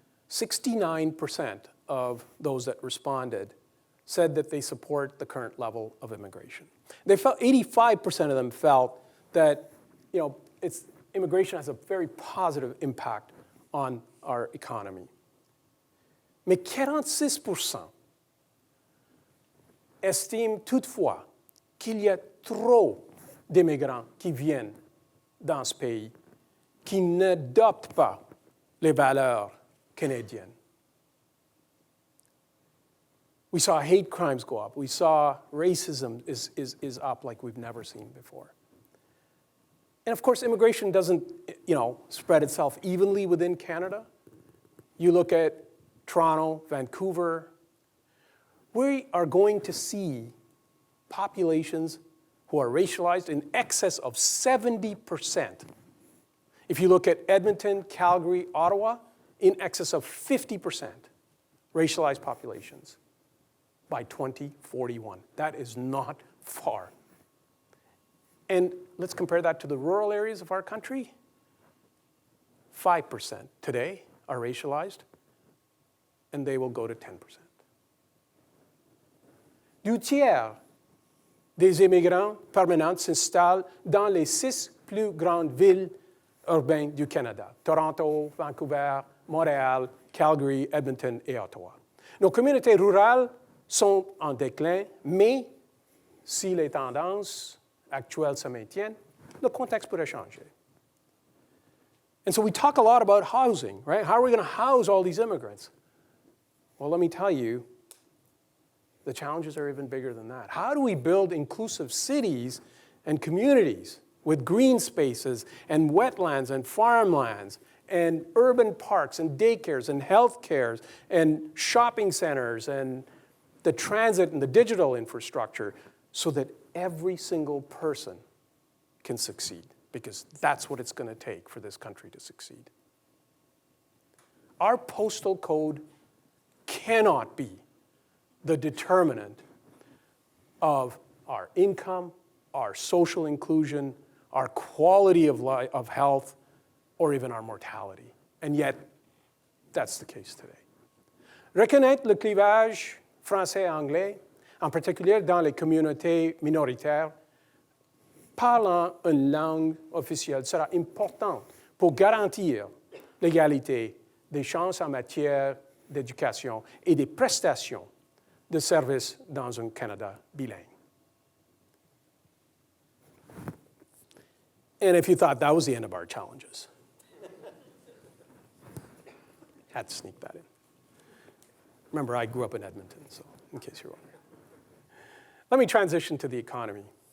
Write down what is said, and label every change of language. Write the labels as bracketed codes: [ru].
[en] 69% of those that responded said that they support the current level of immigration. They felt 85% of them felt that immigration has a very positive impact on our economy. [fr] Mais 46% estiment toutefois qu'il y a trop d'immigrants qui viennent dans ce pays, qui n'adoptent pas les valeurs canadiennes. [en] We saw hate crimes go up. We saw racism is up like we've never seen before. And of course, immigration doesn't, spread itself evenly within Canada. You look at Toronto, Vancouver, we are going to see populations who are racialized in excess of 70%. If you look at Edmonton, Calgary, Ottawa, in excess of 50% racialized populations by 2041. That is not far. And let's compare that to the rural areas of our country. 5% today are racialized, and they will go to 10%. [fr] 2/3 des immigrants permanents s'installent dans les 6 plus grandes villes urbaines du Canada: Toronto, Vancouver, Montréal, Calgary, Edmonton et Ottawa. Nos communautés rurales sont en déclin, mais si les tendances actuelles se maintiennent, le contexte pourrait changer. [en] And so we talk a lot about housing, right? How are we going to house all these immigrants? Well, let me tell you, the challenges are even bigger than that. How do we build inclusive cities and communities with green spaces and wetlands and farmlands and urban parks and daycares and health cares and shopping centers and the transit and the digital infrastructure so that every single person can succeed? Because that's what it's going to take for this country to succeed. Our postal code cannot be the determinant of our income, our social inclusion, our quality of life, of health, or even our mortality. And yet, that's the case today. [fr] Reconnaître le clivage français-anglais, en particulier dans les communautés minoritaires, parlant une langue officielle sera important pour garantir l'égalité des chances en matière d'éducation et des prestations de services dans un Canada bilingue. [en] And if you thought that was the end of our challenges, had to sneak that in. Remember, I grew up in Edmonton, so in case you're wondering. Let me transition to the economy.